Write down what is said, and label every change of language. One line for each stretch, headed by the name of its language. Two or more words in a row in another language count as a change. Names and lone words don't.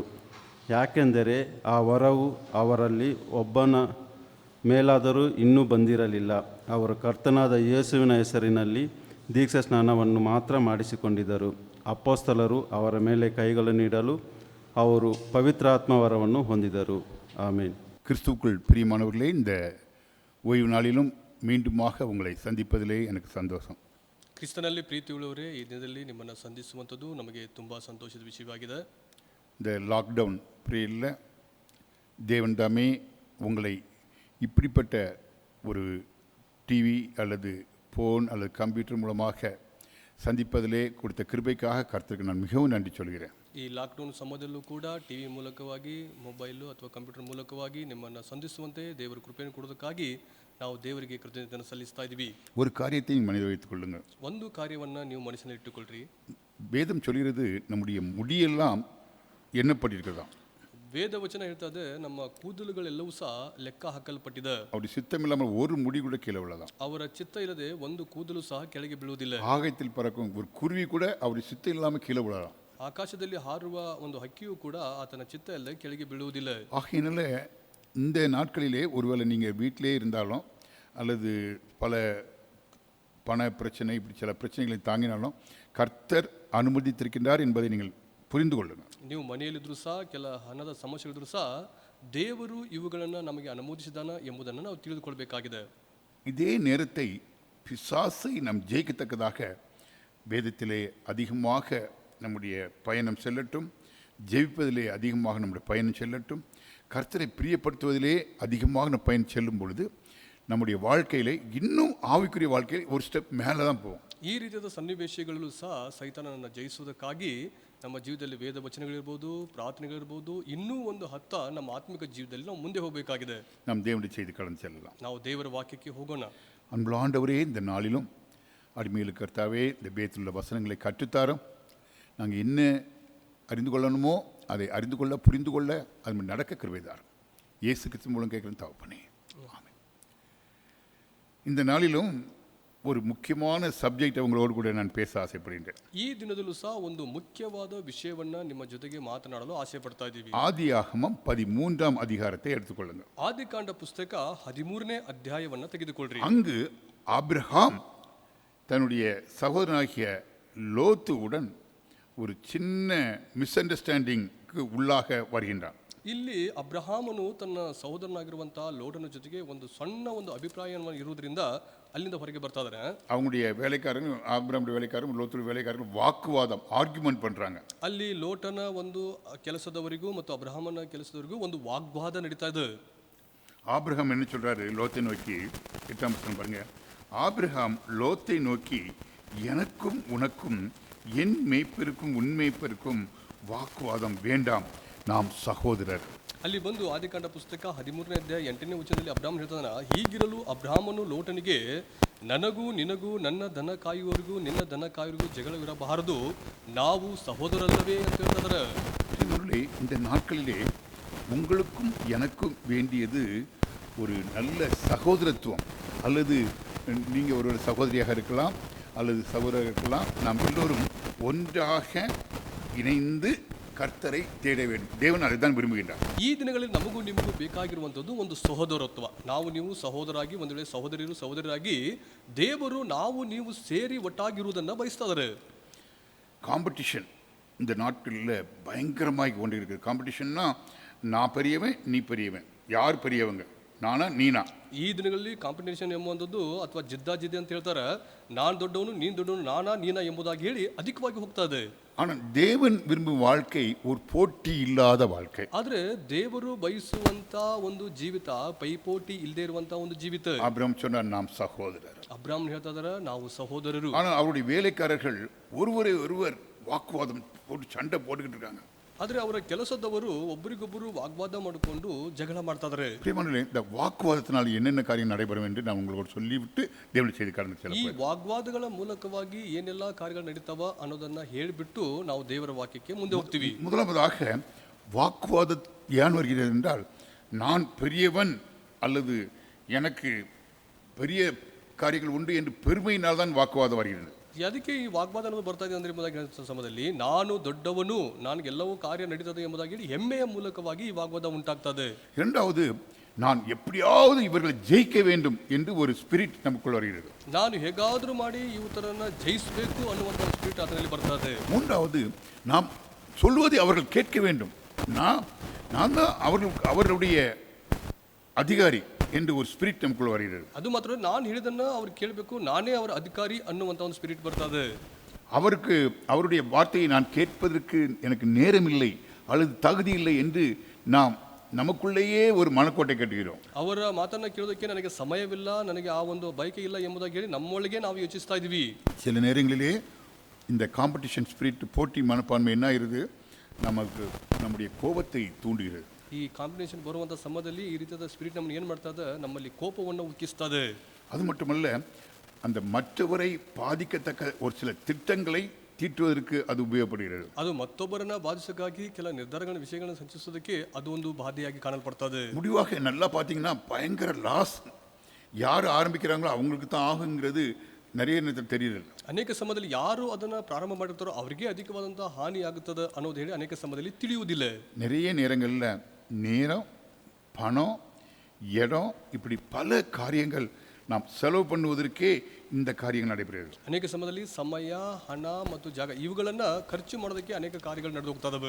Kannada: ಯಾಕೆಂದರೆ ಆ ವರವು ಅವರಲ್ಲಿ ಒಬ್ಬನ ಮೇಲಾದರೂ ಇನ್ನೂ ಬಂದಿರಲಿಲ್ಲ. ಅವರು ಕರ್ತನಾದ ಯೇಸುವಿನ ಹೆಸರಿನಲ್ಲಿ ದೀಕ್ಷಾ ಸ್ನಾನವನ್ನು ಮಾತ್ರ ಮಾಡಿಸಿಕೊಂಡಿದ್ದರು. ಅಪೊಸ್ತಲರು ಅವರ ಮೇಲೆ ಕೈಗಳನ್ನಿಡಲು ಅವರು ಪವಿತ್ರಾತ್ಮವರವನ್ನು ಹೊಂದಿದರು. ಆಮೇನ್.
Tamil: கிறிஸ்துவுக்குள் பிரியமானவர்களே, இந்த ஓய்வு நாளிலும் மீண்டுமாக உங்களை சந்திப்பதிலே எனக்கு சந்தோஷம்.
Kannada: ಕ್ರಿಸ್ತನಲ್ಲಿ ಪ್ರೀತಿಯುಳ್ಳವರೇ, ಈ ದಿನದಲ್ಲಿ ನಿಮ್ಮನ್ನು ಸಂಧಿಸುವಂಥದ್ದು ನಮಗೆ ತುಂಬ ಸಂತೋಷದ ವಿಷಯವಾಗಿದೆ.
Tamil: இந்த
English: lockdown period
Tamil: தேவன் தாமே உங்களை இப்படிப்பட்ட ஒரு டிவி அல்லது ஃபோன் அல்லது கம்ப்யூட்டர் மூலமாக சந்திப்பதிலே கொடுத்த கிருபைக்காக கர்த்தருக்கு நான் மிகவும் நன்றி சொல்கிறேன்.
Kannada: ಈ ಲಾಕ್ಡೌನ್ ಸಮಯದಲ್ಲೂ ಕೂಡ ಟಿವಿ ಮೂಲಕವಾಗಿ ಮೊಬೈಲು ಅಥವಾ ಕಂಪ್ಯೂಟರ್ ಮೂಲಕವಾಗಿ ನಿಮ್ಮನ್ನು ಸಂಧಿಸುವಂತೆ ದೇವರ ಕೃಪೆಯನ್ನು ಕೊಡೋದಕ್ಕಾಗಿ ನಾವು ದೇವರಿಗೆ ಕೃತಜ್ಞತೆಯನ್ನು ಸಲ್ಲಿಸ್ತಾ ಇದ್ದೀವಿ.
Tamil: ஒரு காரியத்தை மனதில் வைத்துக் கொள்ளுங்கள்.
Kannada: ಒಂದು ಕಾರ್ಯವನ್ನು ನೀವು ಮನಸ್ಸಿನಲ್ಲಿ ಇಟ್ಟುಕೊಳ್ಳ್ರಿ.
Tamil: வேதம் சொல்கிறது நம்முடைய முடியெல்லாம் எண்ணப்பட்டிருக்கிறதாம்.
Kannada: ವೇದ ವಚನ ಹೇಳ್ತದೆ ನಮ್ಮ ಕೂದಲುಗಳೆಲ್ಲವೂ ಸಹ ಲೆಕ್ಕ ಹಾಕಲ್ಪಟ್ಟಿದೆ.
Tamil: அவருடைய சித்தம் இல்லாமல் ஒரு முடி கூட கீழே விழலாம்.
Kannada: ಅವರ ಚಿತ್ತ ಇಲ್ಲದೆ ಒಂದು ಕೂದಲು ಸಹ ಕೆಳಗೆ ಬೀಳುವುದಿಲ್ಲ.
Tamil: ஆகாயத்தில் பறக்கும் ஒரு குருவி கூட அவருடைய சித்தம் இல்லாமல் கீழே விழலாம்.
Kannada: ಆಕಾಶದಲ್ಲಿ ಹಾರುವ ಒಂದು ಹಕ್ಕಿಯೂ ಕೂಡ ಆತನ ಚಿತ್ತ ಇಲ್ಲದೆ ಕೆಳಗೆ ಬೀಳುವುದಿಲ್ಲ.
Tamil: ஆகையினால இந்த நாட்களிலே ஒருவேளை நீங்கள் வீட்டிலே இருந்தாலும் அல்லது பல பண பிரச்சனை இப்படி சில பிரச்சனைகளை தாங்கினாலும் கர்த்தர் அனுமதித்திருக்கின்றார் என்பதை நீங்கள் புரிந்து கொள்ளுங்கள்.
Kannada: ನೀವು ಮನೆಯಲ್ಲಿದ್ದರೂ ಸಹ ಕೆಲ ಹಣದ ಸಮಸ್ಯೆಗಳಿದ್ರೂ ಸಹ ದೇವರು ಇವುಗಳನ್ನು ನಮಗೆ ಅನುಮೋದಿಸಿದಾನ ಎಂಬುದನ್ನು ನಾವು ತಿಳಿದುಕೊಳ್ಬೇಕಾಗಿದೆ.
Tamil: இதே நேரத்தை பிசாசை நாம் ஜெயிக்கத்தக்கதாக வேதத்திலே அதிகமாக நம்முடைய பயணம் செல்லட்டும், ஜெயிப்பதிலே அதிகமாக நம்முடைய பயணம் செல்லட்டும். கர்த்தரை பிரியப்படுத்துவதிலே அதிகமாக நம்ம பயணம் செல்லும் பொழுது நம்முடைய வாழ்க்கையிலே இன்னும் ஆவிக்குரிய வாழ்க்கையில் ஒரு ஸ்டெப் மேலே தான் போவோம்.
Kannada: ಈ ರೀತಿಯಾದ ಸನ್ನಿವೇಶಗಳಲ್ಲೂ ಸಹ ಸೈತಾನನನ್ನು ಜಯಿಸುವುದಕ್ಕಾಗಿ ನಮ್ಮ ಜೀವಿತದಲ್ಲಿ ವೇದ ವಚನಗಳಿರ್ಬೋದು, ಪ್ರಾರ್ಥನೆಗಳಿರ್ಬೋದು, ಇನ್ನೂ ಒಂದು ಹತ್ತ ನಮ್ಮ ಆತ್ಮಿಕ ಜೀವಿತದಲ್ಲಿ ನಾವು ಮುಂದೆ ಹೋಗಬೇಕಾಗಿದೆ.
Tamil: நாம் தேவனுடைய செய்தி கடந்து செல்லலாம்.
Kannada: ನಾವು ದೇವರ ವಾಕ್ಯಕ್ಕೆ ಹೋಗೋಣ.
Tamil: அன்புள்ள ஆண்டவரே, இந்த நாளிலும் அடிமையில் கர்த்தாவே இந்த பேத்துள்ள வசனங்களை கற்றுத்தாரோம். நாங்கள் என்ன அறிந்து கொள்ளணுமோ அதை அறிந்து கொள்ள புரிந்து கொள்ள அது நடக்க கிருபைதார். இயேசு கிறிஸ்து மூலம் கேட்குறேன் தகப்பனே, ஆமென். இந்த நாளிலும் ஒரு முக்கியமான சப்ஜெக்ட் உங்களோடு கூட நான் பேச ஆசைப்படுகின்றேன்.
Kannada: ಈ ದಿನದಲ್ಲೂ ಸಹ ಒಂದು ಮುಖ್ಯವಾದ ವಿಷಯವನ್ನ ನಿಮ್ಮ ಜೊತೆಗೆ ಮಾತನಾಡಲು ಆಸೆ ಪಡ್ತಾ ಇದ್ದೀವಿ.
Tamil: ஆதியாகமம் 13ஆம் அதிகாரத்தை எடுத்துக்கொள்ளுங்கள்.
Kannada: ಆದಿಕಾಂಡ ಪುಸ್ತಕ 13ನೇ ಅಧ್ಯಾಯವನ್ನ ತೆಗೆದುಕೊಳ್ಳ್ರಿ.
Tamil: அங்கு ஆபிரகாம் தன்னுடைய சகோதரனாகிய லோத்துவுடன் ஒரு சின்ன மிஸ் அண்டர்ஸ்டாண்டிங்க்கு உள்ளாக வருகின்றான்.
Kannada: ಇಲ್ಲಿ ಅಬ್ರಹಾಮನು ತನ್ನ ಸಹೋದರನಾಗಿರುವಂತಹ ಲೋಟನ ಜೊತೆಗೆ ಒಂದು ಸಣ್ಣ ಒಂದು ಅಭಿಪ್ರಾಯ ಇರುವುದರಿಂದ ಅಲ್ಲಿಂದ ಹೊರಗೆ ಬರ್ತಾ ಇದ್ದಾರೆ.
Tamil: அவங்களுடைய வேலைக்காரங்க, ஆபிரகாமுடைய வேலைக்காரங்க, லோத்துடைய வேலைக்காரங்க வாக்குவாதம், ஆர்குமெண்ட் பண்றாங்க.
Kannada: ಅಲ್ಲಿ ಲೋಟನ ಒಂದು ಕೆಲಸದವರಿಗೂ ಮತ್ತು ಅಬ್ರಹಾಮನ ಕೆಲಸದವರಿಗೂ ಒಂದು ವಾಗ್ವಾದ ನಡೀತಾ ಇದೆ.
Tamil: ஆபிரகாம் என்ன சொல்றாரு லோத்தை நோக்கி, 8ஆம் வசனம் பாருங்க. ஆபிரகாம் லோத்தை நோக்கி, எனக்கும் உனக்கும் என் மேய்ப்பருக்கும் உன் மேய்ப்பருக்கும் வாக்குவாதம் வேண்டாம், நாம் சகோதரர்.
Kannada: ಅಲ್ಲಿ ಬಂದು ಆದಿಕಾಂಡ ಪುಸ್ತಕ 13ನೇ ಅಧ್ಯಾಯ 8ನೇ ವಚನದಲ್ಲಿ ಅಬ್ರಹಾಮ್ ಹೇಳ್ತಾನ, ಹೀಗಿರಲು ಅಬ್ರಹಾಮನು ಲೋಟನಿಗೆ, ನನಗೂ ನಿನಗೂ ನನ್ನ ದನ ಕಾಯುವವರಿಗೂ ನಿನ್ನ ದನ ಕಾಯುವರಿಗೂ ಜಗಳವಿರಬಾರದು, ನಾವು ಸಹೋದರಲ್ಲವೇ ಅಂತ ಹೇಳ್ತಾರೆ.
Tamil: இந்த நாட்களிலே உங்களுக்கும் எனக்கும் வேண்டியது ஒரு நல்ல சகோதரத்துவம். அல்லது நீங்கள் ஒரு சகோதரியாக இருக்கலாம் அல்லது சகோதரர் இருக்கலாம். நாம் எல்லோரும் ஒன்றாக இணைந்து கர்த்தரை தேட வேண்டும். தேவன் அதை தான் விரும்புகின்றார்.
Kannada: ಈ ದಿನಗಳಲ್ಲಿ ನಮಗೂ ನಿಮಗೂ ಬೇಕಾಗಿರುವಂಥದ್ದು ಒಂದು ಸಹೋದರತ್ವ. ನಾವು ನೀವು ಸಹೋದರಾಗಿ, ಒಂದು ವೇಳೆ ಸಹೋದರಿಯರು ಸಹೋದರರಾಗಿ ದೇವರು ನಾವು ನೀವು ಸೇರಿ ಒಟ್ಟಾಗಿರುವುದನ್ನು ಬಯಸ್ತಾ ಇದ್ದಾರೆ.
Tamil: காம்படிஷன் இந்த நாட்டில் பயங்கரமாகி கொண்டு இருக்குது. காம்படிஷன்னா நான் பெரியவன் நீ பெரியவன், யார் பெரியவங்க, நானா நீனா.
Kannada: ಈ ದಿನಗಳಲ್ಲಿ ಕಾಂಪಿಟೇಷನ್ ಎಂಬುವಂಥದ್ದು ಅಥವಾ ಜಿದ್ದಾಜಿದ್ದಿ ಅಂತ ಹೇಳ್ತಾರೆ. ನಾನು ದೊಡ್ಡವನು ನೀನು ದೊಡ್ಡವನು, ನಾನಾ ನೀನಾ ಎಂಬುದಾಗಿ ಹೇಳಿ ಅಧಿಕವಾಗಿ ಹೋಗ್ತಾ ಇದೆ.
Tamil: ஆனால் தேவன் விரும்பும் வாழ்க்கை ஒரு போட்டி இல்லாத வாழ்க்கை.
Kannada: ಆದ್ರೆ ದೇವರು ಬಯಸುವಂತ ಒಂದು ಜೀವಿತ ಪೈಪೋಟಿ ಇಲ್ಲದೆ ಇರುವಂತ ಒಂದು ಜೀವಿತ.
Tamil: ஆபிரகாம் சொன்னார் நாம் சகோதரர்.
Kannada: ಅಬ್ರಾಹ್ಮಣ ಹೇಳ್ತಾ ಇದಾರೆ ನಾವು ಸಹೋದರರು.
Tamil: ஆனால் அவருடைய வேலைக்காரர்கள் ஒருவரை ஒருவர் வாக்குவாதம் போட்டு சண்டை போட்டுக்கிட்டு இருக்காங்க.
Kannada: ಆದ್ರೆ ಅವರ ಕೆಲಸದವರು ಒಬ್ಬರಿಗೊಬ್ಬರು ವಾಗ್ವಾದ ಮಾಡಿಕೊಂಡು ಜಗಳ ಮಾಡ್ತಾ ಇದಾರೆ.
Tamil: பிரியமானவர்களே, இந்த வாக்குவாதத்தினால் என்னென்ன காரியம் நடைபெறும் என்று நான் உங்களுக்கு சொல்லிவிட்டு தேவனுடைய செய்தி கடந்து
Kannada: ಈ
Tamil: செல்ல
Kannada: ವಾಗ್ವಾದಗಳ ಮೂಲಕವಾಗಿ ಏನೆಲ್ಲ ಕಾರ್ಯಗಳು ನಡೀತಾವ ಅನ್ನೋದನ್ನ ಹೇಳಿಬಿಟ್ಟು ನಾವು ದೇವರ ವಾಕ್ಯಕ್ಕೆ ಮುಂದೆ ಹೋಗ್ತೀವಿ.
Tamil: முதலாவதாக வாக்குவாத ஏன் வருகிறது என்றால், நான் பெரியவன் அல்லது எனக்கு பெரிய காரியங்கள் உண்டு என்று பெருமையினால் தான் வாக்குவாதம் வருகிறது.
Kannada: ಅದಕ್ಕೆ ಈ ವಾಗ್ವಾದ ಅನ್ನೋದು ಬರ್ತಾ ಇದೆ ಅಂದ್ರೆ ಎಂಬುದಾಗಿ ಹೇಳುವ ಸಮಯದಲ್ಲಿ ನಾನು ದೊಡ್ಡವನು, ನನಗೆಲ್ಲವೂ ಕಾರ್ಯ ನಡೀತದೆ ಎಂಬುದಾಗಿ ಹೇಳಿ ಹೆಮ್ಮೆಯ ಮೂಲಕವಾಗಿ ಈ ವಾಗ್ವಾದ ಉಂಟಾಗ್ತದೆ.
Tamil: இரண்டாவது, நான் எப்படியாவது இவர்களை ஜெயிக்க வேண்டும் என்று ஒரு ஸ்பிரிட் நமக்குள் வருகிறது.
Kannada: ನಾನು ಹೇಗಾದ್ರೂ ಮಾಡಿ ಇವರನ್ನ ಜಯಿಸಬೇಕು ಅನ್ನುವಂಥ ಸ್ಪಿರಿಟ್ ಅದರಲ್ಲಿ ಬರ್ತದೆ.
Tamil: மூன்றாவது, நாம் சொல்வதை அவர்கள் கேட்க வேண்டும். நான் தான் அவர்களுடைய அதிகாரி என்று ஒரு ஸ்பிரிட் நமக்குள் வருகிறது.
Kannada: ಅದು ಮಾತ್ರ ನಾನು ಹೇಳಿದನ್ನ ಅವ್ರು ಕೇಳಬೇಕು, ನಾನೇ ಅವರ ಅಧಿಕಾರಿ ಅನ್ನುವಂಥ ಒಂದು ಸ್ಪಿರಿಟ್ ಬರ್ತದೆ.
Tamil: அவருடைய வார்த்தையை நான் கேட்பதற்கு எனக்கு நேரம் இல்லை அல்லது தகுதி இல்லை என்று நாம் நமக்குள்ளேயே ஒரு மனக்கோட்டை கட்டுகிறோம்.
Kannada: ಅವರ ಮಾತನ್ನ ಕೇಳೋದಕ್ಕೆ ನನಗೆ ಸಮಯವಿಲ್ಲ, ನನಗೆ ಆ ಒಂದು ಬಯಕೆ ಇಲ್ಲ ಎಂಬುದಾಗಿ ಹೇಳಿ ನಮ್ಮೊಳಗೆ ನಾವು ಯೋಚಿಸ್ತಾ ಇದೀವಿ.
Tamil: சில நேரங்களிலே இந்த
English: competition spirit,
Tamil: போட்டி மனப்பான்மை என்ன ஆயிருது, நமக்கு நம்முடைய கோபத்தை தூண்டுகிறது.
Kannada: ಈ ಕಾಂಬಿನೇಷನ್ ಬರುವಂಥ ಸಮಯದಲ್ಲಿ ಈ ರೀತಿಯಾದ ಸ್ಪಿರಿಟ್ ನಮ್ಮನ್ನು ಏನು ಮಾಡ್ತಾ ಇದೆ, ನಮ್ಮಲ್ಲಿ ಕೋಪವನ್ನು ಉಕ್ಕಿಸ್ತದೆ.
Tamil: அது மட்டுமல்ல, அந்த மற்றவரை பாதிக்கத்தக்க ஒரு சில திட்டங்களை தீட்டுவதற்கு அது உபயோகப்படுகிறது.
Kannada: ಅದು ಮತ್ತೊಬ್ಬರನ್ನ ಬಾಧಿಸಕ್ಕಾಗಿ ಕೆಲ ನಿರ್ಧಾರಗಳ ವಿಷಯಗಳನ್ನು ಸಂಚಿಸೋದಕ್ಕೆ ಅದು ಒಂದು ಬಾಧೆಯಾಗಿ ಕಾಣಲ್ಪಡ್ತದೆ.
Tamil: முடிவாக நல்லா பார்த்தீங்கன்னா பயங்கர லாஸ் யார் ஆரம்பிக்கிறாங்களோ அவங்களுக்கு தான் ஆகுங்கிறது நிறைய நேரத்தில் தெரியுது.
Kannada: ಅನೇಕ ಸಮಯದಲ್ಲಿ ಯಾರು ಅದನ್ನ ಪ್ರಾರಂಭ ಮಾಡಿರ್ತಾರೋ ಅವರಿಗೆ ಅಧಿಕವಾದಂತಹ ಹಾನಿ ಆಗುತ್ತದೆ ಅನ್ನೋದು ಹೇಳಿ ಅನೇಕ ಸಮಯದಲ್ಲಿ ತಿಳಿಯುವುದಿಲ್ಲ.
Tamil: நிறைய நேரங்களில் நேரம், பணம், இடம், இப்படி பல காரியங்கள் நாம் செலவு பண்ணுவதற்கே இந்த காரியங்கள் நடைபெறுகிறது.
Kannada: ಅನೇಕ ಸಮಯದಲ್ಲಿ ಸಮಯ, ಹಣ ಮತ್ತು ಜಾಗ ಇವುಗಳನ್ನ ಖರ್ಚು ಮಾಡೋದಕ್ಕೆ ಅನೇಕ ಕಾರ್ಯಗಳು ನಡೆದು ಹೋಗ್ತಾ ಇದಾವೆ.